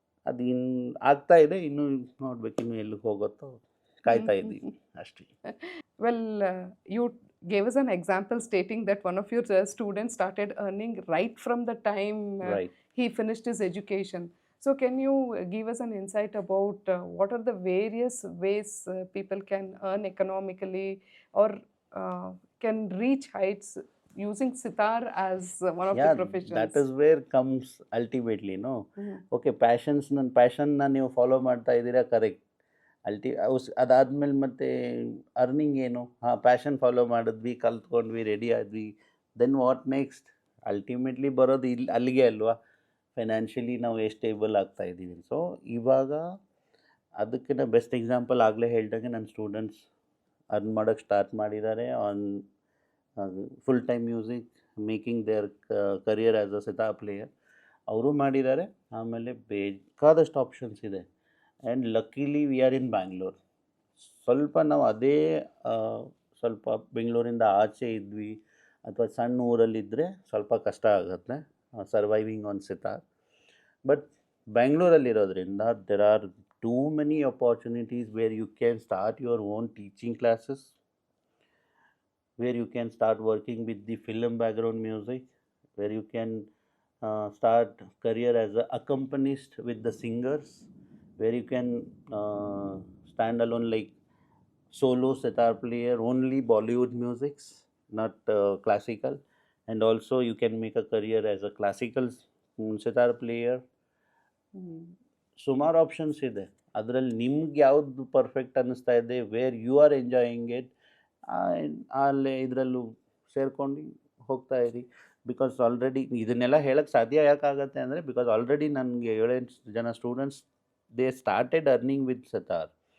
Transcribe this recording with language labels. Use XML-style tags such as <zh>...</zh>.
<kn>ಅದು ಆಗ್ತಾ ಇದೆ, ಇನ್ನೂ ನೋಡ್ಬೇಕು ಇನ್ನೂ ಎಲ್ಲಿಗೆ ಹೋಗುತ್ತೋ, ಕಾಯ್ತಾ ಇದ್ದೀವಿ ಅಷ್ಟೇ.</kn> <en>Well, you gave us an example stating that one of your students started earning right from the time Right. he finished his education. So can you give us an insight about what are the various ways people can earn economically or can reach heights using sitar as one of the professions? That is where comes ultimately, no?</en> <kn>Okay, ಪ್ಯಾಷನ್ನ ನೀವು follow ಮಾಡ್ತಾ ಇದ್ದೀರಾ, correct. ಅದಾದಮೇಲೆ ಮತ್ತೆ earning ಏನು? Passion follow ಮಾಡಿದ್ವಿ, ಕಲ್ತ್ಕೊಂಡ್ವಿ, ready ಆದ್ವಿ, then what next? Ultimately ಬರೋದು ಅಲ್ಲಿಗೆ ಅಲ್ವಾ, ಫೈನಾನ್ಷಿಯಲಿ ನಾವು ಎಷ್ಟು ಸ್ಟೇಬಲ್ ಆಗ್ತಾ ಇದ್ದೀವಿ. ಸೊ ಇವಾಗ ಅದಕ್ಕಿಂತ ಬೆಸ್ಟ್ ಎಕ್ಸಾಂಪಲ್ ಆಗಲೇ ಹೇಳ್ದಂಗೆ ನನ್ನ ಸ್ಟೂಡೆಂಟ್ಸ್ ಅರ್ನ್ ಮಾಡೋಕ್ಕೆ ಸ್ಟಾರ್ಟ್ ಮಾಡಿದ್ದಾರೆ</kn> <en>On full time music, making their career as a sitar player.</en> <kn>ಅವರು ಮಾಡಿದ್ದಾರೆ. ಆಮೇಲೆ ಬೇಕಾದಷ್ಟು ಆಪ್ಷನ್ಸ್ ಇದೆ.</kn> <en>And luckily we are in Bangalore.</en> <kn>ಸ್ವಲ್ಪ ನಾವು ಅದೇ ಸ್ವಲ್ಪ ಬೆಂಗಳೂರಿಂದ ಆಚೆ ಇದ್ವಿ ಅಥವಾ ಸಣ್ಣ ಊರಲ್ಲಿದ್ದರೆ ಸ್ವಲ್ಪ ಕಷ್ಟ ಆಗುತ್ತೆ</kn> <en>Surviving on sitar. But ಬ್ಯಾಂಗ್ಳೂರಲ್ಲಿರೋದ್ರಿಂದ there are too many opportunities where you can start your own teaching classes, where you can start working with the film background music, where you can start career as a accompanist with the singers, where you can stand alone like solo sitar player, only Bollywood musics, not classical. And also you can make a career as a classical sitar player.</en> <kn>ಸುಮಾರು options ಇದೆ. ಅದರಲ್ಲಿ ನಿಮ್ಗೆ ಯಾವುದು perfect ಅನ್ನಿಸ್ತಾ ಇದೆ,</kn> <en>where you are enjoying it,</en> <kn>ಅಲ್ಲೇ ಇದರಲ್ಲೂ ಸೇರ್ಕೊಂಡು ಹೋಗ್ತಾ ಇರಿ. ಬಿಕಾಸ್ ಆಲ್ರೆಡಿ ಇದನ್ನೆಲ್ಲ ಹೇಳಕ್ಕೆ ಸಾಧ್ಯ ಯಾಕಾಗತ್ತೆ ಅಂದರೆ, ಬಿಕಾಸ್ ಆಲ್ರೆಡಿ ನನಗೆ 7-8 ಜನ students</kn> <en>They started earning with sitar.</en>